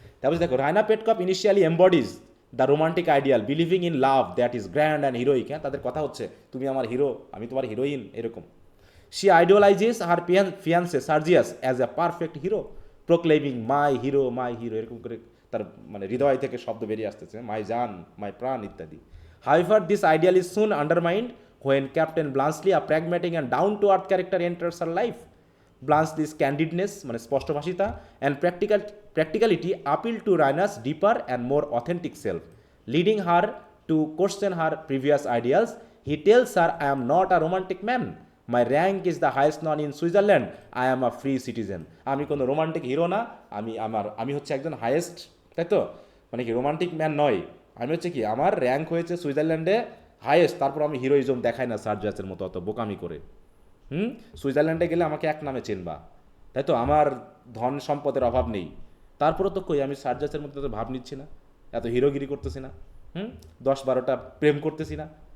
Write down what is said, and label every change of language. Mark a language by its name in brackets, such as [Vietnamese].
[Bangla] তারপর দেখো [English] Raina Petkoff initially embodies the romantic ideal, believing in love that is grand and heroic. [Bangla] হ্যাঁ, তাদের কথা হচ্ছে তুমি আমার হিরো, আমি তোমার হিরোইন, এরকম। [English] she idealises her fiance Sergius as a perfect hero, proclaiming my hero, [Bangla] এরকম করে তার মানে হৃদয় থেকে শব্দ বেরিয়ে আসতেছে, মাই জান, মাই প্রাণ ইত্যাদি। [English] However this ideal is soon undermined when Captain Blansley, a pragmatic and down-to-earth character, enters her life. Blansley's candidness, [Bangla] মানে স্পষ্টভাষিতা, [English] and practicality appeal to Raina's deeper and more authentic self, leading her to question her previous ideals. He tells her, I am not a romantic man. My rank is the highest known in Switzerland. I am a free citizen. [Bangla] আমি কোনো romantic hero না, আমি হচ্ছে একজন highest, তাই তো? মানে কি রোমান্টিক ম্যান নয়, আমি হচ্ছে কি আমার র্যাঙ্ক হয়েছে সুইজারল্যান্ডে হাইয়েস্ট, তারপর আমি হিরোইজম দেখাই না সার্জিয়াসের মতো অত বোকামি করে। সুইজারল্যান্ডে গেলে আমাকে এক নামে চিনবা, তাই তো? আমার ধন সম্পদের অভাব নেই, তারপরে তো কই আমি সার্জিয়াসের মধ্যে তো ভাব নিচ্ছি না, এত হিরোগিরি করতেছি না, 10-12টা প্রেম করতেছি না।